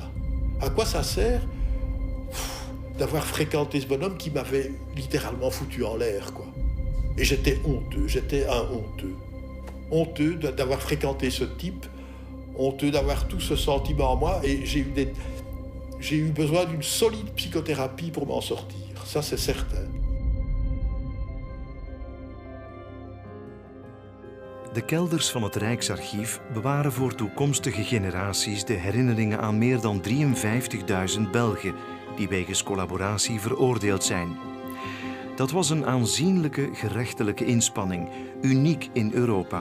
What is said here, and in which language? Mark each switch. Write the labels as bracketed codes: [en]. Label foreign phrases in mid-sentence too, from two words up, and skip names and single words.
[fr] À quoi ça sert d'avoir fréquenté ce bonhomme qui m'avait littéralement foutu en l'air, quoi. Et j'étais honteux, j'étais un honteux. Honteux d'avoir fréquenté ce type, honteux d'avoir tout ce sentiment en moi, et j'ai eu besoin d'une solide psychothérapie pour m'en sortir, ça c'est certain. [nl] De kelders van het Rijksarchief bewaren voor toekomstige generaties de herinneringen aan meer dan 53.000 Belgen die wegens collaboratie veroordeeld zijn. Dat was een aanzienlijke gerechtelijke inspanning, uniek in Europa.